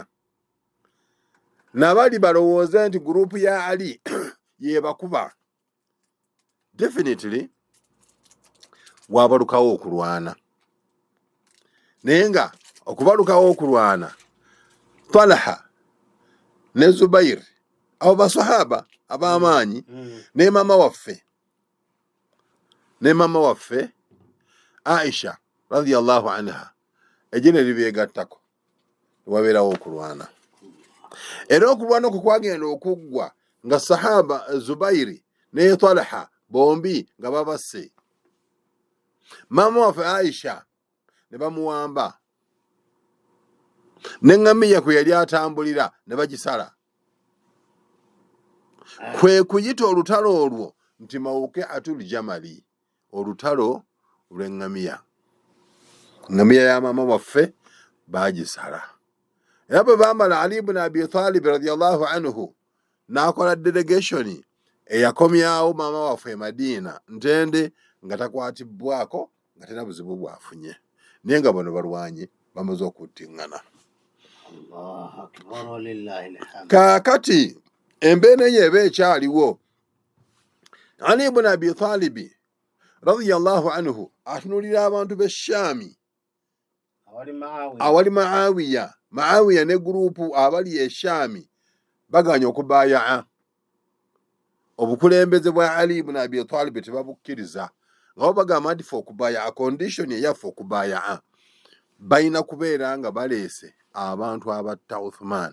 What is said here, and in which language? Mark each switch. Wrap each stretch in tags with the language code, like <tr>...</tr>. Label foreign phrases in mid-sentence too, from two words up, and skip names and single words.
<lg>Nabali balowooze nti gurupu ya Ali yebakuba, definitely waabalukawo okulwana. Naye nga okubalukawo okulwana, Talha ne Zubair abo basahaba ab'amaanyi ne maama waffe Aisha</lg> <ar>رضي الله عنها</ar> <lg>ejje ne libeegattako, wabeerawo okulwana. Era okulwana okwo kwagenda okuggwa nga sahaba Zubairi ne Talha bombi nga babasse. Maama waffe Aisha ne bamuwamba, n'eŋŋamiya kwe yali atambulira ne bagisala. kwe kuyita olutalo olwo nti</lg> <ar>موقعة الجمل,</ar> <lg>olutalo lw'eŋŋamiya. Ŋŋamiya ya maama waffe baagisala. Era bwe baamala, Ali ibn Abi Talib</lg> <ar>رضي الله عنه</ar> <lg>n'akola delegation eyakomyawo maama waffe e Madiina Ntende nga takwatibbwako, nga tena buzibu bwafunye, naye nga bano balwanye bamaze okuttiŋŋana. Kaakati embeera eyo eba ekyaliwo. Ali ibn Abi Talib</lg> <ar>رضي الله عنه</ar> <lg>atunuulira abantu b'e Shaami awali Muawiya. Muawiya ne guruupu abali e Shaami baganye okubaayaa. Obukulembeze bwa Ali ibn Abi Talib tebabukkiriza, nga bo bagamba nti fe okubaayaa, condition eyaffe okubaayaa balina kubeera nga baleese abantu abatta Uthman.</lg>